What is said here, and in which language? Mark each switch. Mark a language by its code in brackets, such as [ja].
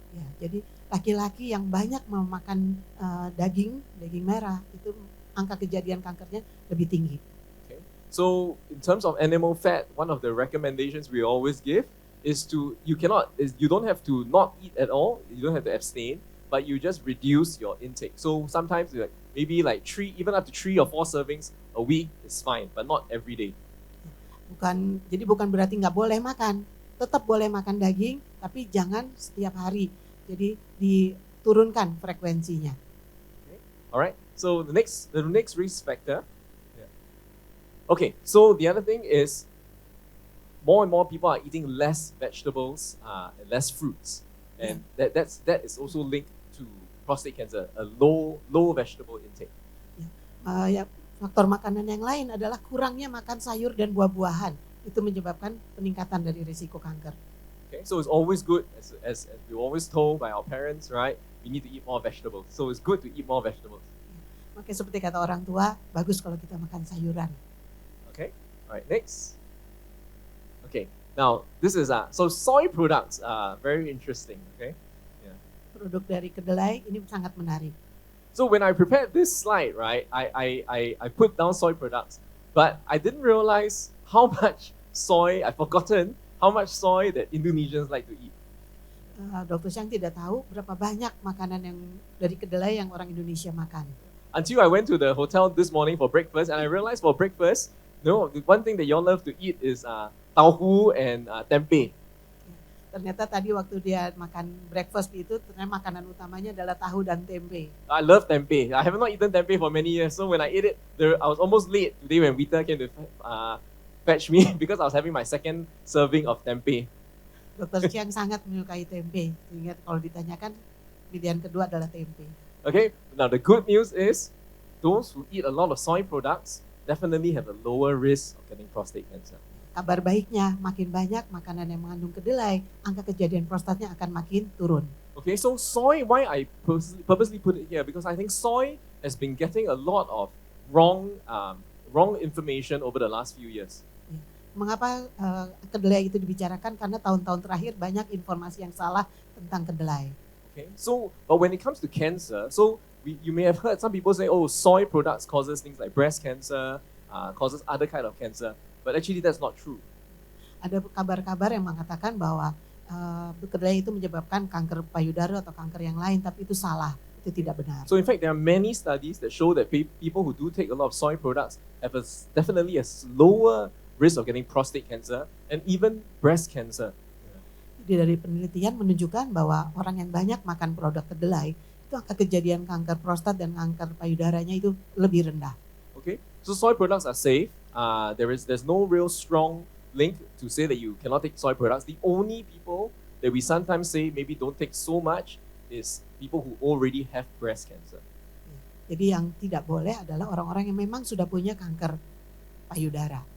[id] Ya, jadi laki-laki yang banyak memakan daging merah itu angka kejadian kankernya lebih tinggi. [en] Okay. So in terms of animal fat, one of the recommendations we always give is you don't have to not eat at all, you don't have to abstain, but you just reduce your intake. So sometimes maybe like even up to 3 or 4 servings a week is fine, but not every day. [id] Jadi bukan berarti nggak boleh makan, tetap boleh makan daging, tapi jangan setiap hari. Jadi diturunkan frekuensinya. [en] Okay. Alright, so the next risk factor. Yeah. Okay, so the other thing is more and more people are eating less vegetables and less fruits. And that is also linked to prostate cancer, a low vegetable intake. [id] Faktor makanan yang lain adalah kurangnya makan sayur dan buah-buahan. Itu menyebabkan peningkatan dari risiko kanker. [en] Okay, so it's always good, as we're always told by our parents, right? We need to eat more vegetables. So it's good to eat more vegetables. [id] Makanya seperti kata orang tua, bagus kalau kita makan sayuran. [en] Okay, all right, next. Okay, now this is so soy products are very interesting. Okay, yeah. [id] Produk dari kedelai ini sangat menarik. [en] So when I prepared this slide, right, I put down soy products, but I didn't realize how much soy, I've forgotten how much soy that Indonesians like to eat. [id] Dr. Xiang tidak tahu berapa banyak makanan yang dari kedelai yang orang Indonesia makan. [en] Until I went to the hotel this morning for breakfast, and I realized for breakfast, the one thing that y'all love to eat is tauhu and tempeh. [id] Ternyata tadi waktu dia makan breakfast itu, ternyata makanan utamanya adalah tahu dan tempe. [en] I love tempeh. I have not eaten tempeh for many years, so when I ate it, I was almost late today when Vita came to fetch me because I was having my second serving of tempeh. [id] Dr. Chiang sangat menyukai tempe, sehingga kalau ditanyakan pilihan kedua adalah tempe. [en] Okay, now the good news is those who eat a lot of soy products definitely have a lower risk of getting prostate cancer. [id] Kabar baiknya, makin banyak makanan yang mengandung kedelai, angka kejadian prostatnya akan makin turun. [en] Okay, so soy, why I purposely put it here? Because I think soy has been getting a lot of wrong information over the last few years. [id] Mengapa kedelai itu dibicarakan? Karena tahun-tahun terakhir banyak informasi yang salah tentang kedelai. [en] Okay, so but when it comes to cancer, so you may have heard some people say, oh, soy products causes things like breast cancer, causes other kind of cancer. But actually that's not true. [id] Ada kabar-kabar yang mengatakan bahwa kedelai itu menyebabkan kanker payudara atau kanker yang lain, tapi itu salah, itu tidak benar. [en] So in fact, there are many studies that show that people who do take a lot of soy products have definitely a lower risk of getting prostate cancer and even breast cancer. [id] Jadi dari penelitian menunjukkan bahwa orang yang banyak makan produk kedelai, itu angka kejadian kanker prostat dan kanker payudaranya itu lebih rendah. [en] Okay, so soy products are safe. There's no real strong link to say that you cannot take soy products. The only people that we sometimes say maybe don't take so much is people who already have breast cancer. [id] Jadi yang tidak boleh adalah orang-orang yang memang sudah punya kanker payudara.